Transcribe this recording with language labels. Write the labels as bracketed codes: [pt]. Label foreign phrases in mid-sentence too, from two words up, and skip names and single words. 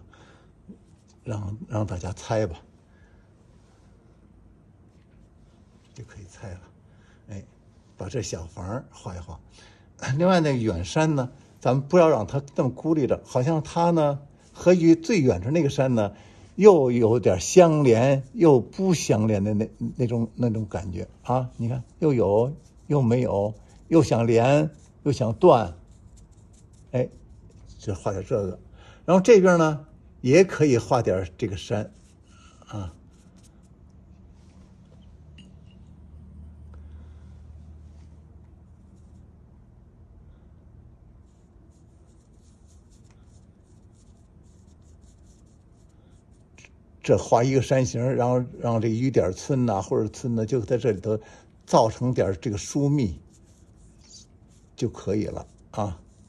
[zh] 讓大家猜吧，就可以猜了。哎，把這小房畫一畫。另外那個遠山呢，咱們不要讓它那麼孤立着，好像它呢和最遠處那個山呢，又有點相連又不相連的那種感覺啊！你看，又有又沒有，又想連又想斷，哎。就畫點這個，然後這邊呢也可以畫點這個山，啊，這畫一個山形，然後讓這雨點村吶或者村呢就在這裡頭造成點這個疏密就可以了啊。